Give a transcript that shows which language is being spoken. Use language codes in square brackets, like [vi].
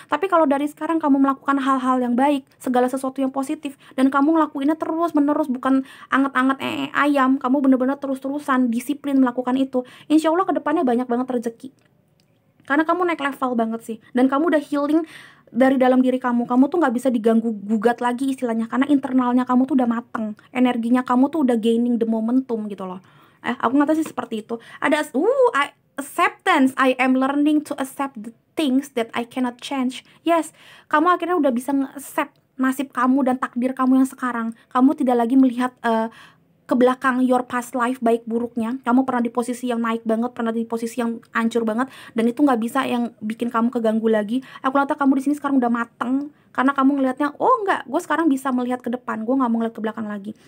[id] Tapi kalau dari sekarang kamu melakukan hal-hal yang baik, segala sesuatu yang positif, dan kamu ngelakuinnya terus menerus, bukan anget-anget ayam, kamu bener-bener terus-terusan disiplin melakukan itu, insya Allah kedepannya banyak banget rezeki. Karena kamu naik level banget sih, dan kamu udah healing dari dalam diri kamu. Kamu tuh nggak bisa diganggu gugat lagi istilahnya, karena internalnya kamu tuh udah mateng, energinya kamu tuh udah [en] gaining the momentum [id] gitu loh. Aku nggak tahu sih seperti itu. Ada acceptance. [en] I am learning to accept the things that I cannot change. [id] Yes, kamu akhirnya udah bisa nge-accept nasib kamu dan takdir kamu yang sekarang. Kamu tidak lagi melihat ke belakang [en] your past life [id] baik buruknya. Kamu pernah di posisi yang naik banget, pernah di posisi yang hancur banget, dan itu nggak bisa yang bikin kamu keganggu lagi. Aku lihat kamu di sini sekarang udah mateng karena kamu ngelihatnya, enggak, gue sekarang bisa melihat ke depan, gue nggak mau ngeliat ke belakang lagi.